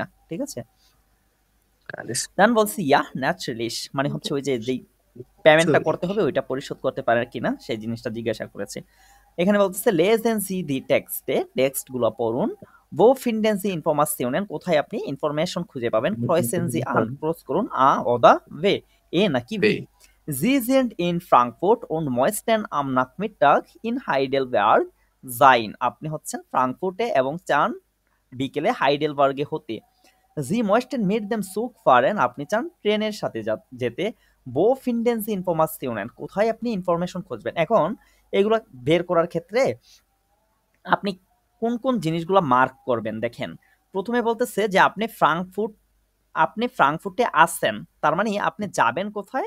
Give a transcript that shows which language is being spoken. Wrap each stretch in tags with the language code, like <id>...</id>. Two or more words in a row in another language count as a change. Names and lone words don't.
<bn>ঠিক আছে, দেন বলছি</bn> <de>Ja natürlich,</de> <bn>মানে হচ্ছে ওই যে যেই পেমেন্টটা করতে হবে ওইটা পরিশোধ করতে পারে কিনা সেই জিনিসটা জিজ্ঞাসা করেছে। এখানে বলতেছে</bn> <de>Lesen Sie die Texte,</de> <bn>টেক্সট গুলো পড়ুন।</bn> <de>Wo finden Sie Informationen?</de> <bn>কোথায় আপনি ইনফরমেশন খুঁজে পাবেন?</bn> <de>Kreuzen Sie an,</de> <bn>ক্রস করুন</bn> <de>a oder w,</de> <bn>এ নাকি v?</bn> <de>Sie sind in Frankfurt und möchten am Nachmittag in Heidelberg sein.</de> <bn>আপনি হচ্ছেন ফ্রাঙ্কফুর্টে এবং চান বিকেলে হাইডেলবার্গে হতে।</bn> <de>Sie möchten mit dem Zug fahren,</de> <bn>আপনি চান ট্রেনের সাথে যেতে।</bn> <de>Wo finden Sie Informationen?</de> <bn>কোথায় আপনি ইনফরমেশন খুঁজবেন? এখন এগুলো বের করার ক্ষেত্রে আপনি কোন কোন জিনিসগুলো মার্ক করবেন দেখেন। প্রথমে বলতেছে যে আপনি ফ্রাঙ্কফুর্টে আছেন, তার মানে আপনি যাবেন কোথায়?</bn>